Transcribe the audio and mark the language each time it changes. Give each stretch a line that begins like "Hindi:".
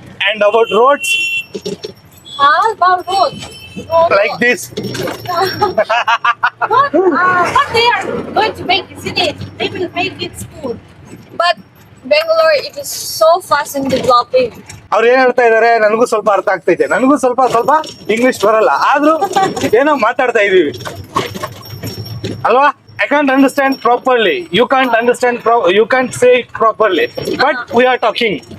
English: And about roads, About road. like this. What they are going to make, isn't it? They will make it smooth. But Bangalore, it is so fast in developing.
Kannada: ಅವ್ರು ಏನ್ ಹೇಳ್ತಾ ಇದಾರೆ ನನಗೂ ಸ್ವಲ್ಪ ಅರ್ಥ ಆಗ್ತೈತೆ, ನನಗೂ ಸ್ವಲ್ಪ ಇಂಗ್ಲಿಷ್ ಬರಲ್ಲ, ಆದ್ರೂ ಏನೋ ಮಾತಾಡ್ತಾ ಇದೀವಿ ಅಲ್ವಾ?
English: I can't understand properly. You can't understand. You can't say it properly. But we are talking.